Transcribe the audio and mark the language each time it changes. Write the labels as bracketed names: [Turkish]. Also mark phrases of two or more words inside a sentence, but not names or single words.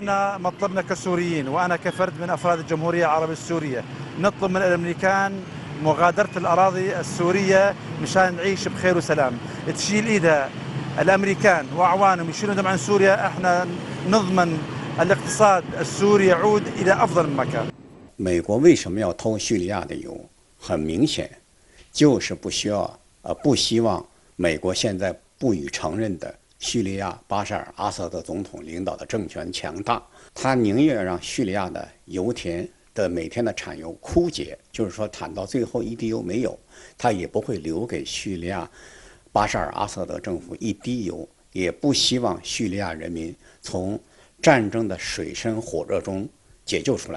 [Arabic] احنا مطلبنا كسوريين وانا كفرد من افراد الجمهوريه العربيه السوريه نطلب من الامريكان مغادرة الأراضي السورية مشان نعيش بخير وسلام. تشيل إيدها الأمريكان وأعوانهم يشيلون دم عن سوريا، احنا نضمن الاقتصاد السوري يعود إلى أفضل من مكان. [Chinese] 美国为什么要偷叙利亚的油？很明显，就是不希望美国现在不予承认的叙利亚巴沙尔·阿萨德总统领导的政权强大，他宁愿让叙利亚的油田的每天的产油枯竭，就是说产到最后一滴油没有，他也不会留给叙利亚巴沙尔·阿萨德政府一滴油，也不希望叙利亚人民从战争的水深火热中解救出来。